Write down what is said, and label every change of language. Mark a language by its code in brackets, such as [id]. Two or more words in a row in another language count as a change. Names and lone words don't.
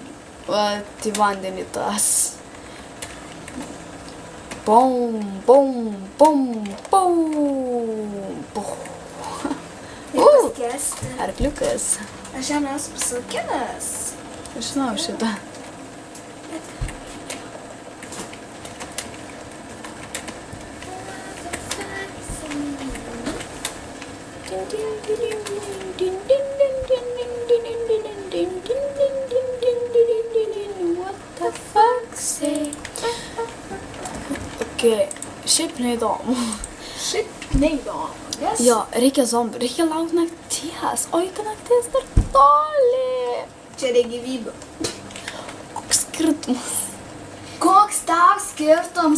[lt] Va, į vandenį tas. Pum, pum, pum, pum. Paskesti. Arkliukas. Aš jam esu pasaukinęs. Aš žinau šitą. [en] What the fuck say? [lt] Okay, šiaip neįdomu. Šiaip neįdomu. Yes. Jo, reikia zombių, reikia laukti nakties, o iki nakties dar toli. Čia reikia gyvybių. Koks skirtumas? Koks tau skirtums?